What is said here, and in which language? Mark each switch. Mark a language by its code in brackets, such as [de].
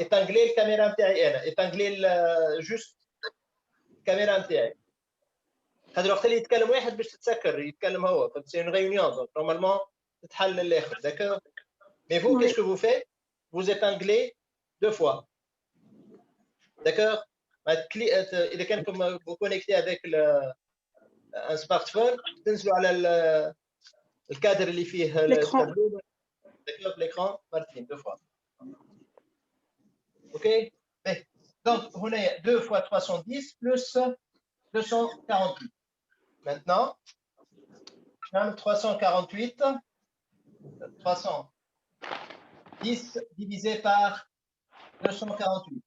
[fr] Épingler la caméra [ar] نتاعي. [fr] Épingler juste la caméra نتاعي. [ar] هذا الوقت اللي يتكلم واحد باش تتسكر يتكلم هو. [fr] C'est une réunion. Donc, normalement, [ar] تتحل الاخر. [fr] D'accord? Mais vous, qu'est-ce que vous faites? Vous épinglez 2 fois. D'accord? [ar] إذا كانكم [fr] vous connectez avec un smartphone, [ar] تنزلوا على الكادر اللي فيه التابلو. [fr] D'accord? L'écran, [ar] مرتين [fr] 2 fois. OK? Donc, on a 2 fois 310 plus 248. Maintenant, 348, 310 divisé par 248.